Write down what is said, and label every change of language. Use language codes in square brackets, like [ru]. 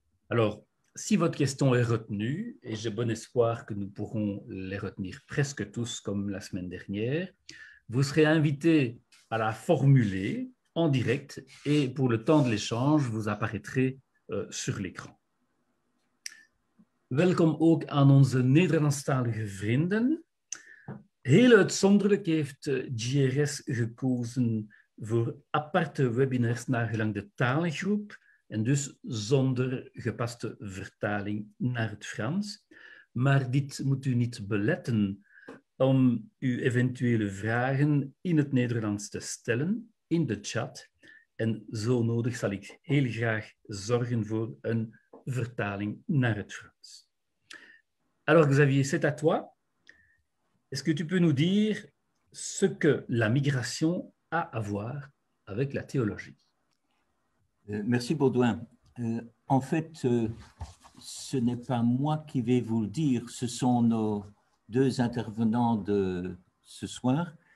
[fr] Alors, si votre question est retenue, et j'ai bon espoir que nous pourrons les retenir presque tous comme la semaine dernière, vous serez invité à la formuler en direct et pour le temps de l'échange, vous apparaîtrez sur l'écran. [nl] Welkom ook aan onze Nederlandstalige vrienden. Heel uitzonderlijk heeft GRS gekozen voor aparte webinars naar gelang de talengroep en dus zonder gepaste vertaling naar het Frans. Maar dit moet u niet beletten om uw eventuele vragen in het Nederlands te stellen in de chat. En zo nodig zal ik heel graag zorgen voor een vertaling naar het Frans. [fr] Alors Xavier, c'est à toi. Est-ce que tu peux nous dire ce que la migration a à voir avec la théologie? Merci Baudouin. En fait, ce n'est pas moi qui vais vous le dire, ce sont nos deux intervenants de ce soir.